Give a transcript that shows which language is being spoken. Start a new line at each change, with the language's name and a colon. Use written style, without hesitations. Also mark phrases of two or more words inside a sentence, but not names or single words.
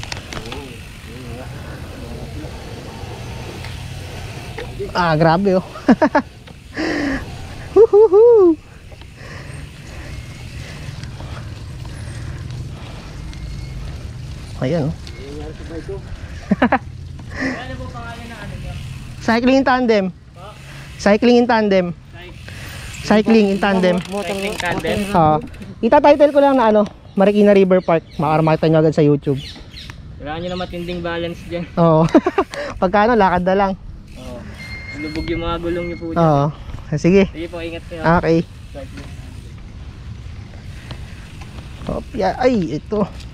Filipino: Grabe, oh. Woohoo! Ayan, oh.
English: Cycling in tandem. Cycling in tandem. Cycling in tandem. Cycling tandem.
Filipino: Ita-title ko lang na ano, Marikina River Park. Makakamakita nyo agad sa YouTube. Kailangan nyo na matinding balance dyan. Oo. Pagkano, lakad na lang. Oo. Lubog yung mga gulong nyo po dyan. Oo. Sige. Sige po, ingat kayo. Okay. Cycling. Ay, ito.